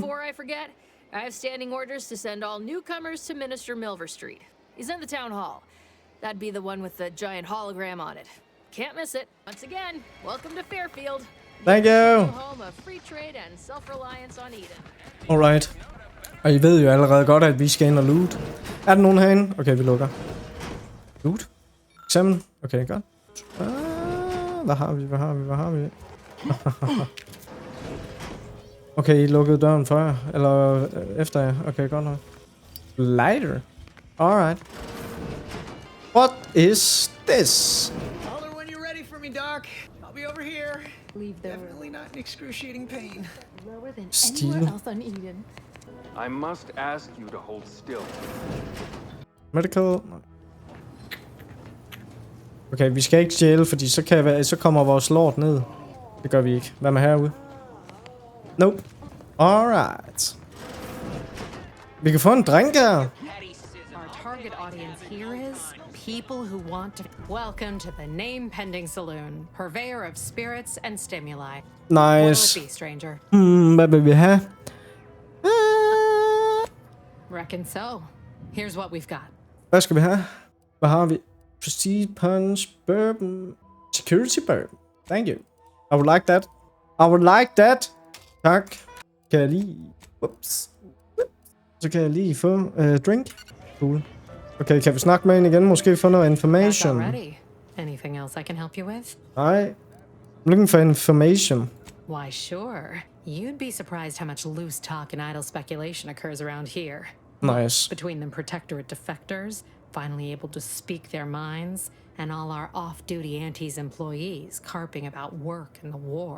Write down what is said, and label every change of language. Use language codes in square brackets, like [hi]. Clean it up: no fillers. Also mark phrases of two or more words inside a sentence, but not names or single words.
[en] Before I forget, I have standing orders to send all newcomers to Minister Milver Street. He's in the town hall. That'd be the one with the giant hologram on it. Can't miss it. Once again, welcome to Fairfield. Thank you. Home of free trade and self-reliance on Eden. Alright. [da] Og I ved jo allerede godt, at vi skal ind og loot. Er der nogen herinde? Okay, vi lukker. Loot? Eksamen? Okay, godt. Hvad har vi? Okay, I lukkede døren før. Eller efter jer. Okay, godt nok. [en] Lighter. Alright. What is this? Holler when you're ready for me, Doc. I'll be over here. Definitely not in excruciating pain. Lower than Steel. anywhere else on Eden. I must ask you to hold still. Medical. [da] Okay, vi skal ikke stjæle, fordi så kommer vores lort ned. Det gør vi ikke. Hvad med herude? Nope. Alright. Vi kan få en drink her. [en] Our target audience here is people who want to... Welcome to the name-pending saloon, purveyor of spirits and stimuli. Nice. What'll it be, stranger? [da] Hvad vil vi have? [en] Reckon so. Here's what we've got. [da] Hvad skal vi have? Hvad har vi? [en] Prestige punch, bourbon, security bourbon. Thank you. I would like that. I would like that. [da] Tak. Kan jeg lige... Whoops. Så kan jeg lige få drink. Cool. Okay, kan vi snakke med hende igen? Måske få noget [en] That's information. already. Anything else I can help you with? [da] Nej. [en] I'm looking for information. Why, sure. You'd be surprised how much loose talk and idle speculation occurs around here. Nice. Between them protectorate defectors, finally able to speak their minds, and all our off-duty Antes employees carping about work and the war.